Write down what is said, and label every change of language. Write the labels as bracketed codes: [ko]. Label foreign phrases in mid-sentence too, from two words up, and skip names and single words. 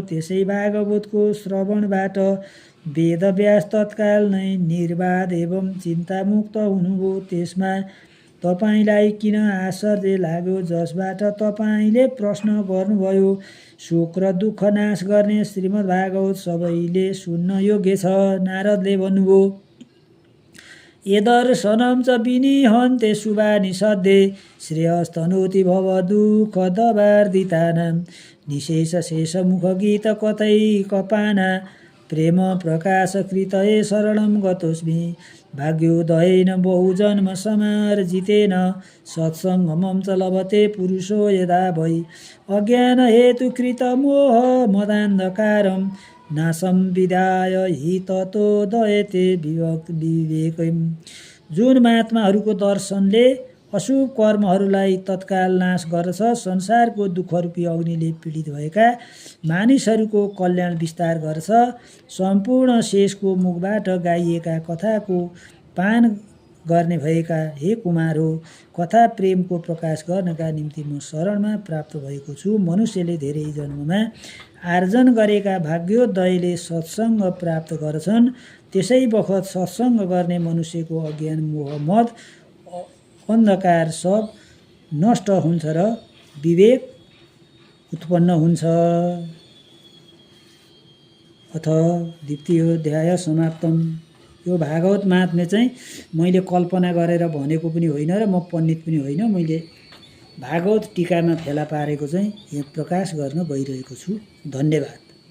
[ne] त्यसै भागवतको श्रवणबाट वेदव्यास तत्काल नै निर्वाध एवं चिन्तामुक्त हुनुभयो। त्यसमा तपाईँलाई किन आश्चर्य लाग्यो, जसबाट तपाईँले प्रश्न गर्नुभयो? शोक र दुःख नाश गर्ने श्रीमद्भागवत सबैले सुन्न योग्य छ। नारदले भन्नुभयो, [sa] यदर्शनं च विनिहन्ते शुभानि सद्ये श्रेयस्तनोति भव दुःख दवार्दितानां निशेष शेष मुख गीत कतै कपाना प्रेम प्रकाश कृतये शरणं गतोस्मि भाग्योदयेन बहुजन्म समार्जितेन सत्सङ्गमं च लभते पुरुषो यदा भई अज्ञान हेतु कृत मोह मदान्धकारं नासं विदाय हि ततो दयते विवेकम्। [ne] जुन महात्माहरूको दर्शनले अशुभ कर्महरूलाई तत्काल नाश गर्छ, संसारको दुःखरूपी अग्निले पीडित भएका मानिसहरूको कल्याण विस्तार गर्छ, सम्पूर्ण शेषको मुखबाट गाइएका कथाको पान गर्ने भएका हे कुमार हो, कथा प्रेमको प्रकाश गर्नका निम्ति म शरणमा प्राप्त भएको छु। मनुष्यले धेरै जन्ममा आर्जन गरेका भाग्योदयले सत्सङ्ग प्राप्त गर्छन्। त्यसै बखत सत्सङ्ग गर्ने मनुष्यको अज्ञान मोह मद अन्धकार सब नष्ट हुन्छ र विवेक उत्पन्न हुन्छ। [sa] अथ द्वितीयोऽध्याय समाप्तम। [ne] यो भागवत महात्म्य चाहिँ मैले कल्पना गरेर भनेको पनि होइन र म पण्डित पनि होइन, मैले भागवत टीकामा फेला पारेको चाहिँ यहाँ प्रकाश गर्न गइरहेको छु। धन्यवाद।